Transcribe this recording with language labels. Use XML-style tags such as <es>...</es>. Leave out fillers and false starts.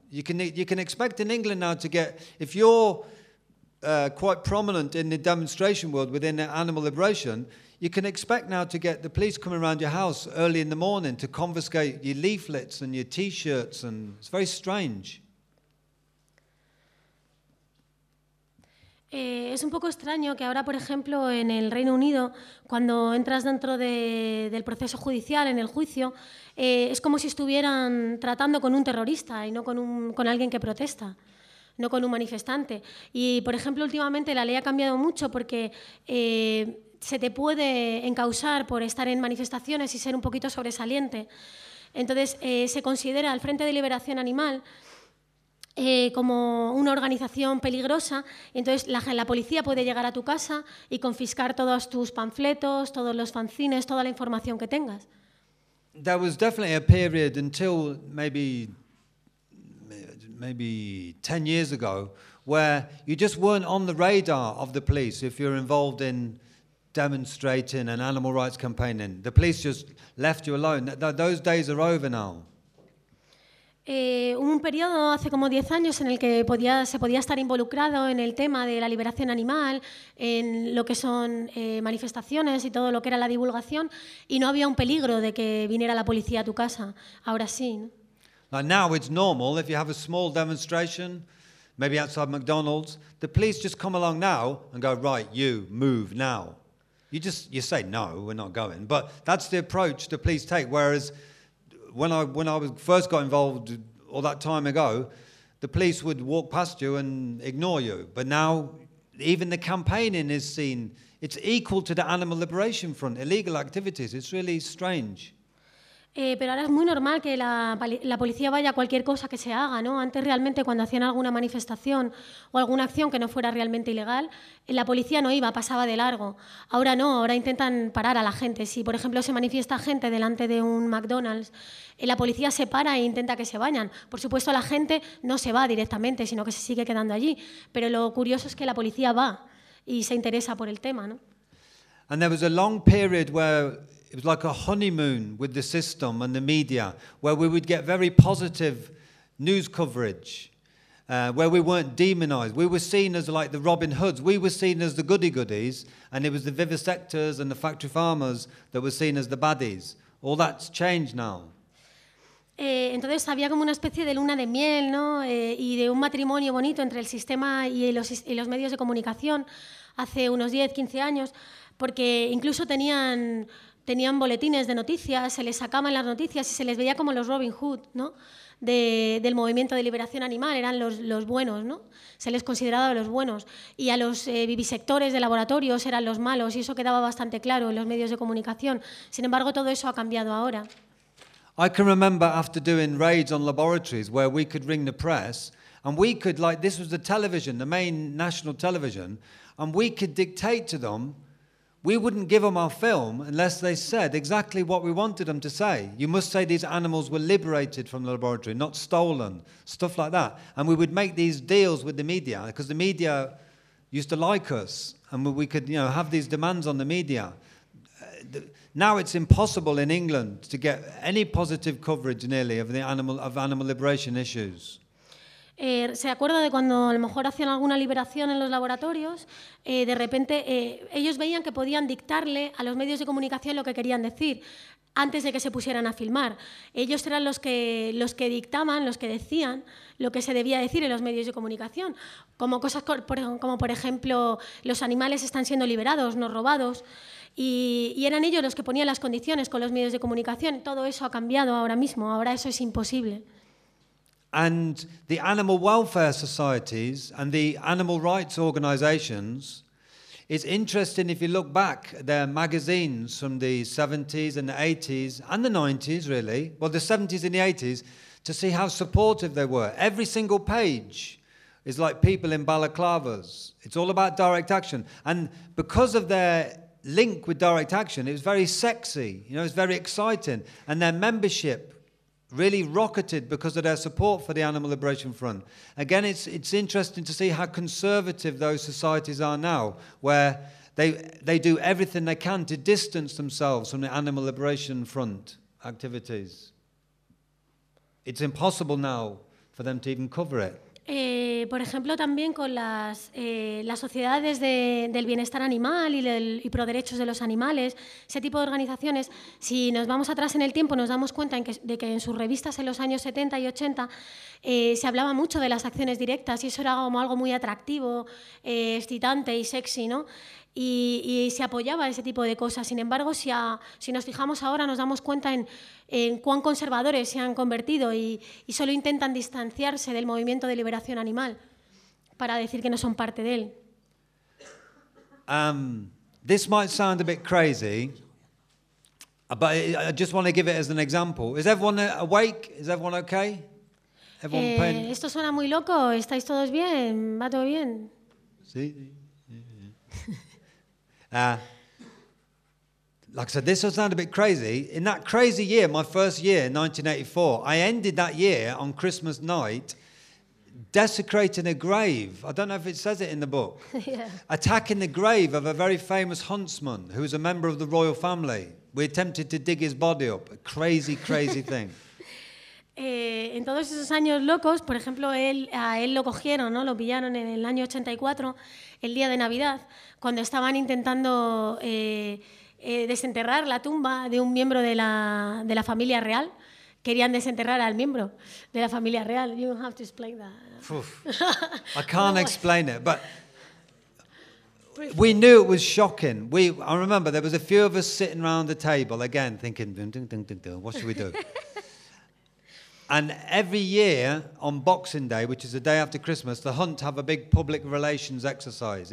<en>You can expect in England now to get, if you're quite prominent in the demonstration world within animal liberation, you can expect now to get the police coming around your house early in the morning to confiscate your leaflets and your T-shirts, and it's very strange.</en> <es>Es un poco extraño que ahora, por ejemplo, en el Reino Unido, cuando entras dentro del proceso judicial, en el juicio, es como si estuvieran tratando con un terrorista y no con alguien que protesta, no con un manifestante. Y, por ejemplo, últimamente la ley ha cambiado mucho porque se te puede encausar por estar en manifestaciones y ser un poquito sobresaliente. Entonces, se considera al Frente de Liberación Animal como una organización peligrosa, entonces la policía puede llegar a tu casa y confiscar todos tus panfletos, todos los fanzines, toda la información que tengas.</es> <en>There was definitely a period until maybe 10 years ago where you just weren't on the radar of the police if you're involved in demonstrating and animal rights campaigning. The police just left you alone. Those days are over now.</en> <es>Hubo un periodo hace como 10 años en el que se podía estar involucrado en el tema de la liberación animal, en lo que son manifestaciones y todo lo que era la divulgación, y no había un peligro de que viniera la policía a tu casa. Ahora sí, ¿no?</es> <en>Now it's normal if you have a small demonstration, maybe outside McDonald's, the police just come along now and go, right, you, move now. You say, no, we're not going. But that's the approach the police take, whereas When I was first got involved all that time ago, the police would walk past you and ignore you. But now, even the campaigning is seen, it's equal to the Animal Liberation Front, illegal activities. It's really strange.</en> <es>Pero ahora es muy normal que la policía vaya a cualquier cosa que se haga, ¿no? Antes realmente cuando hacían alguna manifestación o alguna acción que no fuera realmente ilegal, la policía no iba, pasaba de largo. Ahora no, ahora intentan parar a la gente. Si, por ejemplo, se manifiesta gente delante de un McDonald's, la policía se para e intenta que se vayan. Por supuesto, la gente no se va directamente, sino que se sigue quedando allí. Pero lo curioso es que la policía va y se interesa por el tema, ¿no?</es> <en>And there was a long period where it was like a honeymoon with the system and the media, where we would get very positive news coverage, where we weren't demonized. We were seen as like the Robin Hoods. We were seen as the goody-goodies, and it was the vivisectors and the factory farmers that were seen as the baddies. All that's changed now.</en> <es>Entonces había como una especie de luna de miel, ¿no? Y de un matrimonio bonito entre el sistema y los medios de comunicación hace unos 10, 15 años, porque incluso tenían boletines de noticias, se les sacaban las noticias y se les veía como los Robin Hood, ¿no? Del movimiento de liberación animal, eran los buenos, ¿no? Se les consideraba los buenos. Y a los vivisectores de laboratorios eran los malos, y eso quedaba bastante claro en los medios de comunicación. Sin embargo, todo eso ha cambiado ahora.</es> <en>I can remember after doing raids on laboratories where we could ring the press, and we could, like, this was the television, the main national television, and we could dictate to them. We wouldn't give them our film unless they said exactly what we wanted them to say. You must say these animals were liberated from the laboratory, not stolen, stuff like that. And we would make these deals with the media, because the media used to like us, and we could, you know, have these demands on the media. Now it's impossible in England to get any positive coverage, nearly, of the animal, of animal liberation issues.</en> <es>¿Se acuerda de cuando a lo mejor hacían alguna liberación en los laboratorios? De repente ellos veían que podían dictarle a los medios de comunicación lo que querían decir antes de que se pusieran a filmar. Ellos eran los que dictaban, los que decían lo que se debía decir en los medios de comunicación. Como cosas como, por ejemplo, los animales están siendo liberados, no robados. Y eran ellos los que ponían las condiciones con los medios de comunicación. Todo eso ha cambiado ahora mismo. Ahora eso es imposible.</es> <en>And the animal welfare societies and the animal rights organizations, it's interesting if you look back at their magazines from the 70s and the 80s and the 90s, really, well, the 70s and the 80s, to see how supportive they were. Every single page is like people in balaclavas. It's all about direct action. And because of their link with direct action, it was very sexy, you know, it was very exciting. And their membership really rocketed because of their support for the Animal Liberation Front. Again, it's interesting to see how conservative those societies are now, where they do everything they can to distance themselves from the Animal Liberation Front activities. It's impossible now for them to even cover it.</en> <es>Por ejemplo, también con las sociedades del bienestar animal y pro derechos de los animales, ese tipo de organizaciones, si nos vamos atrás en el tiempo, nos damos cuenta de que en sus revistas en los años 70 y 80 se hablaba mucho de las acciones directas y eso era como algo muy atractivo, excitante y sexy, ¿no? Y se apoyaba ese tipo de cosas. Sin embargo, si nos fijamos ahora, nos damos cuenta en cuán conservadores se han convertido y solo intentan distanciarse del movimiento de liberación animal para decir que no son parte de él.</es> <en>This might sound a bit crazy, but I just want to give it as an example. Is everyone awake? Is everyone okay?</en> <es>Esto suena muy loco. ¿Estáis todos bien? ¿Va todo bien? Sí.</es> <en>Like I said, this will sound a bit crazy. In that crazy year, my first year, 1984, I ended that year on Christmas night desecrating a grave. I don't know if it says it in the book. Yeah. Attacking the grave of a very famous huntsman who was a member of the royal family. We attempted to dig his body up. A crazy, crazy thing.</en> <es>En todos esos años locos, por ejemplo, a él lo cogieron, ¿no? Lo pillaron en el año 84, el día de Navidad, cuando estaban intentando desenterrar la tumba de un miembro de la familia real. Querían desenterrar al miembro de la familia real.</es> <en>You don't have to explain that. I can't explain it, but we knew it was shocking. I remember there was a few of us sitting around the table again thinking, dun, dun, dun, dun, dun, what should we do? And every year on Boxing Day, which is the day after Christmas, the Hunt have a big public relations exercise.</en>